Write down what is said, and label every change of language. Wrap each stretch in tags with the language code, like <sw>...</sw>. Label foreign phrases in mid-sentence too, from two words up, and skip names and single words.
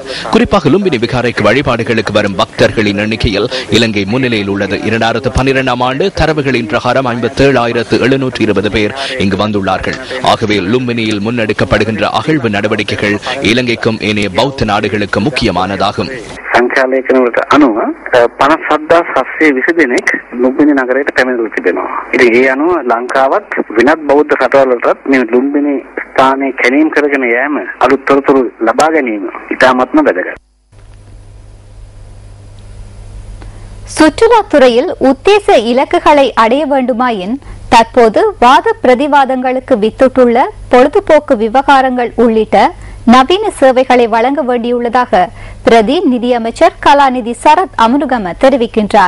<ta>குறிப்பாக லும்பினி விகாரைக்கு வழிபாடுகளுக்கு வரும் பக்தர்களின் எண்ணிக்கையில் இலங்கை முன்னிலையில் உள்ளது. 2012ஆம் ஆண்டு தரவுகளின் பிரகாரம் 5720 பேர் இங்கு வந்துள்ளார்கள். ஆகவே லும்பினியில் முன்னெடுக்கப்படுகின்ற அகழ்வு நடவடிக்கைகள் இலங்கைக்கும் ஏனைய பௌத்த நாடுகளுக்கு முக்கியமானதாகும்.</ta> <si>සංඛ්‍යාලේඛනවලට අනුව 57720 දෙනෙක් ලුම්බිනි නගරයට පැමිණලා තිබෙනවා. ඉතින් ඒ අනුව ලංකාවත් වෙනත් බෞද්ධ රටවලටත් මේ ලුම්බිනි ස්ථානයේ කැණීම් කරගෙන යෑම අලුත් තොරතුරු ලබා ගැනීම ඉතාමත්ම වැදගත්.</si> <ta>சுற்றுலாத்துறையில் உத்தேச இலக்குகளை அடைய வேண்டுமாயின் தற்போது வாத பிரதிவாதங்களுக்கு வித்துட்டுள்ள பொழுதுபோக்கு விவகாரங்கள் உள்ளிட்ட நவீன சேவைகளை வழங்க வேண்டியுள்ளதாக பிரதி நிதியமைச்சர் கலாநிதி சரத் அமுனுகம தெரிவிக்கின்றார்.</ta>